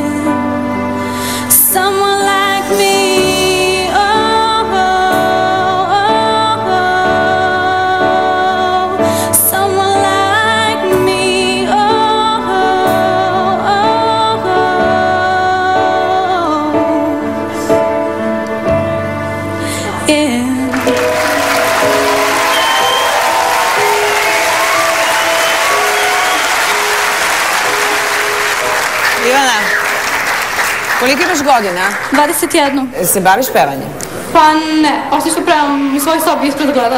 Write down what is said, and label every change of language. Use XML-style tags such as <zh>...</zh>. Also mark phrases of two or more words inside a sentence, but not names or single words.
<en>Someone like me, oh, oh, oh, oh. Someone like me, oh, oh, oh, oh. Yeah.</en> <sr>Ivana, koliko imaš godina? 21. Se baviš pevanjem? Pa ne, osim što prevam u svoj sobi ispred gledala.</sr>